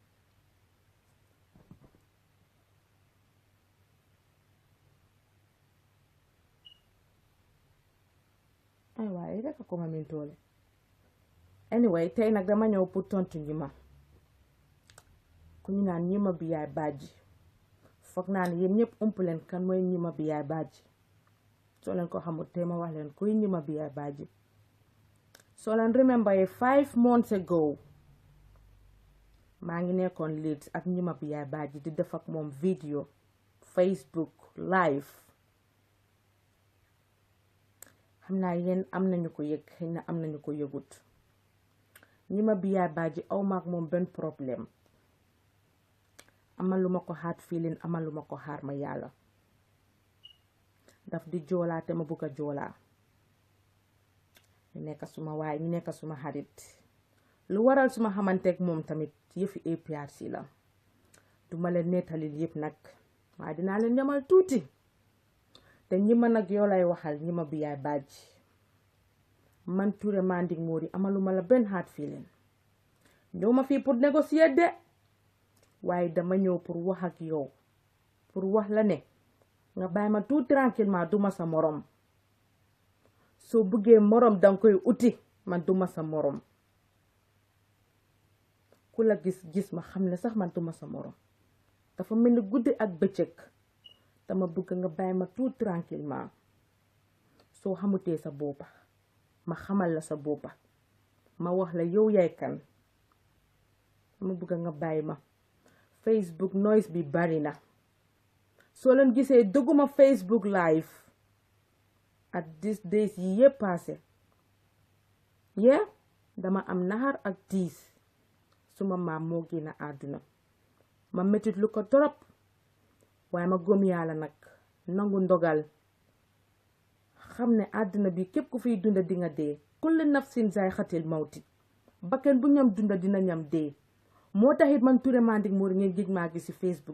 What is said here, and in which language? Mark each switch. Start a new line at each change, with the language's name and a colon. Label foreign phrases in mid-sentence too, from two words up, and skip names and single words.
Wolof: ay waaye rek ko ma min toole anyway tey nag dama ñëw pour tontu ñi ma ku ñu naan ñima bi yaay bàjji foog naa ne yéen ñëpp ump leen kan mooy ñima bi yaay bàjji soo leen ko xamul tey ma wax leen kuy ñima bi yaay bàjji So leen remember 5 months ago maa ngi nekkoon Leeds ak ñima bi yaay baaji di def ak moom video Facebook live. xam naa yéen am nañu ko yëg xëy na am nañu ko yëgut. ñima bi yaay baaji aw maak moom benn problème. amaluma ko
English: hard feeling
Wolof: amaluma ko xaar ma yàlla. daf di joolaa te ma bugg a joolaa. ñu nekk suma waay ñu nekk suma xarit. lu waral suma xamanteeg moom tamit yëfi APRC la. duma leen nettalil yëpp nag. waaye dinaa leen ñamal tuuti. te ñima nag yow lay waxal ñima bi yaay baaji. man Touré Manding Mori amaluma la benn
English: hard feeling.
Wolof: ñëw ma fii
French: pour négocier
Wolof: de. waaye dama ñëw pour wax ak yow. pour wax la ne. nga bàyyi ma
French: tout tranquillement
Wolof: duma sa morom. soo bëggee morom danga koy uti man duma sa morom. ku la gis ma xam ne sax man duma sa morom. dafa mel ni guddi ak bëccëg. dama bëgg nga bàyyi ma
French: tout tranquillement.
Wolof: soo xamutee sa boppa ma xamal la sa boppa ma wax la yow yaay kan. dama bëgg nga bàyyi ma. Facebook noise bi bari na. soo leen gisee dëgguma Facebook live
English: at these days
Wolof: yi yépp passé dama am naxar ak tiis suma maam moo génn àdduna ma metit lu ko torop waaye ma gëm yàlla nag nangu ndogal xam ne àdduna bi képp ku fiy dunda di nga dee
Arabic: كل نفس ذائقة الموت
Wolof: bakken bu ñam dunda dina ñam dee moo taxit man Touré Manding Mori ngeen gëj maa gis ci Facebook